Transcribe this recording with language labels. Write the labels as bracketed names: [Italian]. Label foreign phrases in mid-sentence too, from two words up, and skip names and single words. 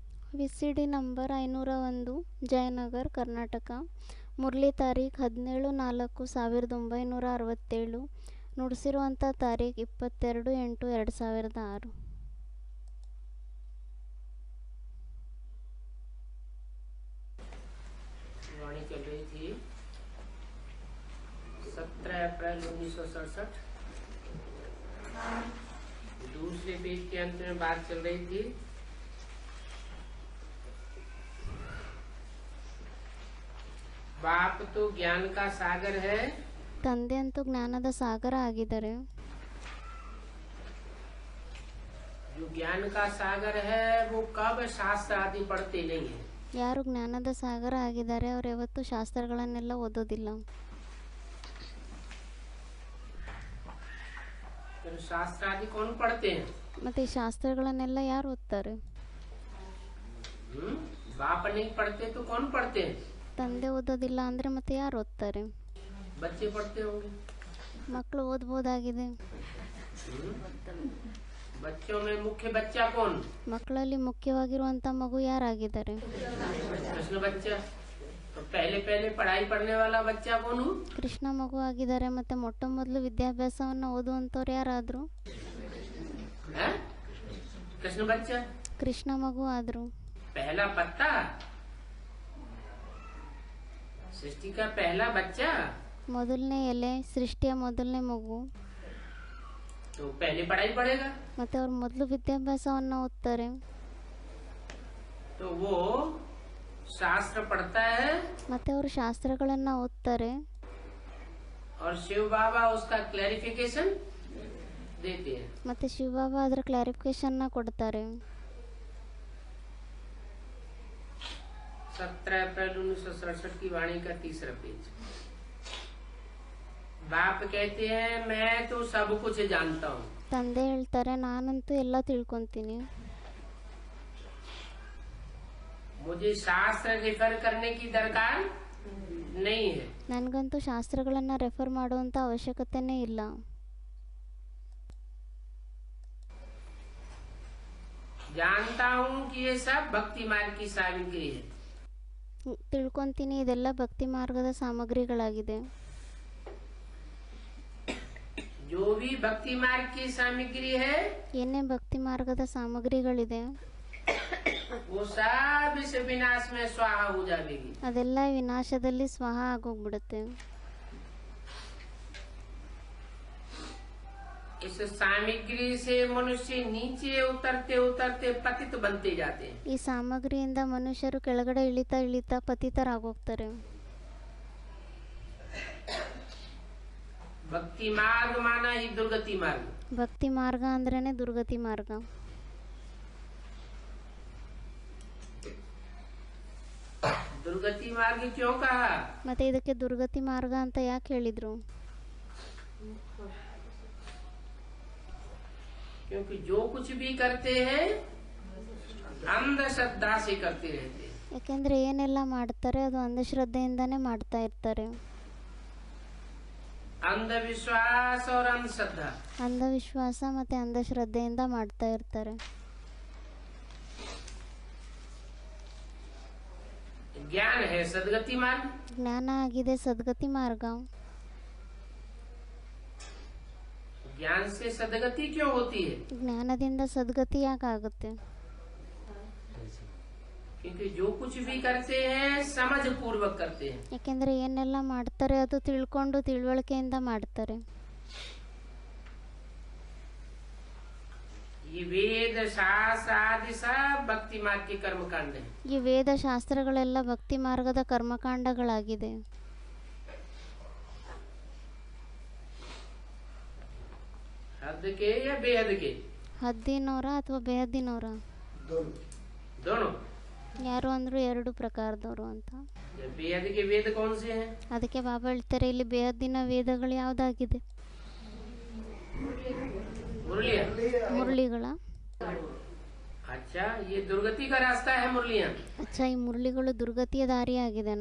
[Kannada] VCD ನಂಬರ್ 501 ಜಯನಗರ್ ಕರ್ನಾಟಕ. ಮುರಳಿ ತಾರೀಖ್ 17/4/1967. ನುಡಿಸಿರುವಂಥ ತಾರೀಖ್ 22/8/2006. [Hindi] वाणी चल रही थी 17 अप्रैल 1967। दूसरे पेज के अंत में बात चल रही थी बाप तो ज्ञान का सागर है, [Kannada] ತಂದೆ ಅಂತೂ ಜ್ಞಾನದ ಸಾಗರ ಆಗಿದ್ದಾರೆ. [Hindi] जो ज्ञान का सागर है वो कब शास्त्र आदि पढ़ते नहीं है। [Kannada] ಯಾರು ಜ್ಞಾನದ ಸಾಗರ ಆಗಿದ್ದಾರೆ ಅವ್ರು ಯಾವತ್ತೂ ಶಾಸ್ತ್ರಗಳನ್ನೆಲ್ಲ ಓದೋದಿಲ್ಲ. [Hindi] तो शास्त्र आदि कौन पढ़ते हैं? [Kannada] ಮತ್ತೆ ಈ ಶಾಸ್ತ್ರಗಳನ್ನೆಲ್ಲ ಯಾರು ಓದ್ತಾರೆ? [Hindi] बाप नहीं पढ़ते तो कौन पढ़ते हैं? [Kannada] ತಂದೆ ಓದೋದಿಲ್ಲ ಅಂದ್ರೆ ಮತ್ತೆ ಯಾರು ಓದ್ತಾರೆ? [Hindi] बच्चे पढ़ते होंगे। [Kannada] ಮಕ್ಕಳು ಓದ್ಬೋದಾಗಿದೆ. [Hindi] बच्चों में मुख्य बच्चा कौन? [Kannada] ಮಕ್ಕಳಲ್ಲಿ ಮುಖ್ಯವಾಗಿರುವಂತ ಮಗು ಯಾರಾಗಿದ್ದಾರೆ? [Hindi] कृष्ण बच्चा। तो पहले पहले पढ़ाई पढ़ने वाला बच्चा कौन हूँ? [Kannada] ಕೃಷ್ಣ ಮಗು ಆಗಿದ್ದಾರೆ. ಮತ್ತೆ ಮೊಟ್ಟ ಮೊದಲು ವಿದ್ಯಾಭ್ಯಾಸವನ್ನ ಓದುವಂತವ್ರು ಯಾರಾದ್ರು? [Hindi] कृष्ण बच्चा। [Kannada] ಕೃಷ್ಣ ಮಗು ಆದ್ರು. [Hindi] पहला पत्ता, सृष्टि का पहला बच्चा, [Kannada] ಮೊದಲನೇ ಎಲೆ, ಸೃಷ್ಟಿಯ ಮೊದಲನೇ ಮಗು. [Hindi] तो पहले पढ़ाई पढ़ेगा। [Kannada] ಮತ್ತೆ ಅವ್ರು ಮೊದಲು ವಿದ್ಯಾಭ್ಯಾಸವನ್ನ ಓದ್ತಾರೆ. [Hindi] तो वो शास्त्र पढ़ता है [Kannada] ಮತ್ತೆ ಅವರು ಶಾಸ್ತ್ರಗಳನ್ನ ಓದ್ತಾರೆ. [Hindi] और शिव बाबा उसका क्लैरिफिकेशन देते हैं। [Kannada] ಮತ್ತೆ ಶಿವಬಾಬಾ ಅದರ ಕ್ಲಾರಿಫಿಕೇಶನ್ ಕೊಡ್ತಾರೆ. [Hindi] 17 अप्रैल 1967 की वाणी का तीसरा पेज। बाप कहते हैं मैं तो सब कुछ जानता हूँ। [Kannada] ತಂದೆ ಹೇಳ್ತಾರೆ ನಾನಂತೂ ಎಲ್ಲ ತಿಳ್ಕೊಂತೀನಿ. [Hindi] मुझे शास्त्र रेफर करने की दरकार नहीं है। [Kannada] ನನಗಂತೂ ಶಾಸ್ತ್ರಗಳನ್ನ ರೆಫರ್ ಮಾಡುವಂತ ಅವಶ್ಯಕತೆನೇ ಇಲ್ಲ. [Hindi] जानता हूँ कि ये सब भक्ति मार्ग की सामग्री है। [Kannada] ತಿಳ್ಕೊಂತೀನಿ ಇದೆಲ್ಲ ಭಕ್ತಿ ಮಾರ್ಗದ ಸಾಮಗ್ರಿಗಳಾಗಿದೆ. [Hindi] जो भी भक्ति मार्ग की सामग्री है [Kannada] ಏನೇ ಭಕ್ತಿ ಮಾರ್ಗದ ಸಾಮಗ್ರಿಗಳಿದೆ [Hindi] वो सब इस विनाश में स्वाहा हो जाएगी। [Kannada] ಅದೆಲ್ಲ ವಿನಾಶದಲ್ಲಿ ಸ್ವಹ ಆಗೋಗ್ಬಿಡುತ್ತೆ. [Hindi] इस सामग्री से मनुष्य नीचे उतरते उतरते पतित बनते जाते हैं। [Kannada] ಈ ಸಾಮಗ್ರಿಯಿಂದ ಮನುಷ್ಯರು ಕೆಳಗಡೆ ಇಳಿತಾ ಇಳಿತಾ ಪತಿತರಾಗೋಗ್ತಾರೆ. [Hindi] भक्ति मार्ग माना ही दुर्गति मार्ग। [Kannada] ಭಕ್ತಿ ಮಾರ್ಗ ಅಂದ್ರೇನೆ ದುರ್ಗತಿ ಮಾರ್ಗ. [Hindi] दुर्गति मार्ग क्यों कहा? [Kannada] ಮತ್ತೆ ಇದಕ್ಕೆ ದುರ್ಗತಿ ಮಾರ್ಗ ಅಂತ ಯಾಕೆ ಹೇಳಿದ್ರು? [Hindi] क्योंकि जो कुछ भी करते हैं अंधश्रद्धा से करते रहते हैं। [Kannada] ಯಾಕೆಂದ್ರೆ ಏನೆಲ್ಲ ಮಾಡ್ತಾರೆ ಅದು ಅಂಧಶ್ರದ್ಧೆಯಿಂದಾನೇ ಮಾಡ್ತಾ ಇರ್ತಾರೆ. [Hindi] अंधविश्वास और अंधश्रद्धा। [Kannada] ಅಂಧವಿಶ್ವಾಸ ಮತ್ತೆ ಅಂಧಶ್ರದ್ಧೆಯಿಂದ ಮಾಡ್ತಾ ಇರ್ತಾರೆ. [Hindi] ज्ञान है सदगति मार्ग। [Kannada] ಜ್ಞಾನ ಆಗಿದೆ ಸದ್ಗತಿ ಮಾರ್ಗ. [Hindi] ज्ञान से सदगति क्यों होती है? [Kannada] ಜ್ಞಾನದಿಂದ ಸದ್ಗತಿ ಯಾಕಾಗುತ್ತೆ? [Hindi] क्योंकि जो कुछ भी करते हैं समझ पूर्वक करते हैं। [Kannada] ಯಾಕೆಂದ್ರೆ ಏನೆಲ್ಲ ಮಾಡ್ತಾರೆ ಅದು ತಿಳ್ಕೊಂಡು ತಿಳುವಳಿಕೆಯಿಂದ ಮಾಡ್ತಾರೆ. [Hindi] ये वेद शास्त्र आदि सब भक्ति मार्ग के कर्म कांड है। [Kannada] ಈ ವೇದ ಶಾಸ್ತ್ರಗಳೆಲ್ಲ ಭಕ್ತಿ ಮಾರ್ಗದ ಕರ್ಮಕಾಂಡಗಳಾಗಿದೆ. [Hindi] हद के या बेहद के? [Kannada] ಹದ್ದಿನವರ ಅಥವಾ ಬೇಹದ್ದಿನವರ? [Hindi] दोनों। [Kannada] ಯಾರು ಅಂದ್ರು ಎರಡು ಪ್ರಕಾರದವರು ಅಂತ. [Hindi] बेहद के वेद कौन से हैं? [Kannada] ಅದಕ್ಕೆ ಬಾಬಾ ಹೇಳ್ತಾರೆ ಇಲ್ಲಿ ಬೇಹದ್ದಿನ ವೇದಗಳು ಯಾವ್ದಾಗಿದೆ? [Hindi] मुरलियाँ। [Kannada] ಮುರಳಿಗಳ. [Hindi] अच्छा ये दुर्गति का रास्ता है मुरलियाँ। [Kannada] ಅಚ್ಚಾ ಈ ಮುರಳಿಗಳು ದುರ್ಗತಿಯ ದಾರಿ ಆಗಿದೆನಾ?